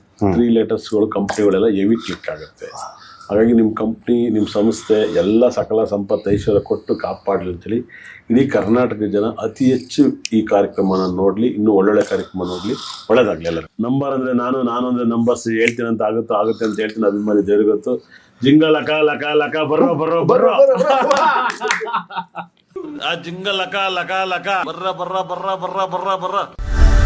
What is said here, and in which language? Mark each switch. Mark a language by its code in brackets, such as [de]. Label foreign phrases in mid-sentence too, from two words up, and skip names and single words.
[kn] 3 ಲೆಟರ್ಸ್ಗಳು ಕಂಪ್ನಿಗಳೆಲ್ಲ ಹೆವಿ ಕ್ಲಿಕ್ ಆಗುತ್ತೆ. ಹಾಗಾಗಿ ನಿಮ್ಮ ಕಂಪ್ನಿ, ನಿಮ್ಮ ಸಂಸ್ಥೆ ಎಲ್ಲ ಸಕಲ ಸಂಪತ್ತು ಐಶ್ವರ್ಯ ಕೊಟ್ಟು ಕಾಪಾಡಲಿ ಅಂತೇಳಿ ಇಡೀ ಕರ್ನಾಟಕ ಜನ ಅತಿ ಹೆಚ್ಚು ಈ ಕಾರ್ಯಕ್ರಮನ ನೋಡಲಿ, ಇನ್ನೂ ಒಳ್ಳೊಳ್ಳೆ ಕಾರ್ಯಕ್ರಮ ನೋಡಲಿ. ಒಳ್ಳೇದಾಗಲಿ ಎಲ್ಲರೂ. ನಂಬರ್ ಅಂದರೆ ನಾನು ಅಂದರೆ ನಂಬರ್ಸ್ ಹೇಳ್ತೀನಿ ಅಂತ ಆಗುತ್ತೆ ಅಂತ ಹೇಳ್ತೀನಿ. ಅಭಿಮಾನಿ ದೇವ್ರಿಗೆ ಗೊತ್ತು. ಜಿಂಗ ಲಕ ಲಕ ಲಕ ಬರ್ರೋ ಬರ್ರೋ ಬರ್ರೋ ಆ ಜಿಂಗ ಲಕ ಲಕ ಲಕ ಬರ್ರ ಬರ್ರ ಬರ್ರ ಬರ್ರ ಬರ್ರ ಬರ್ರ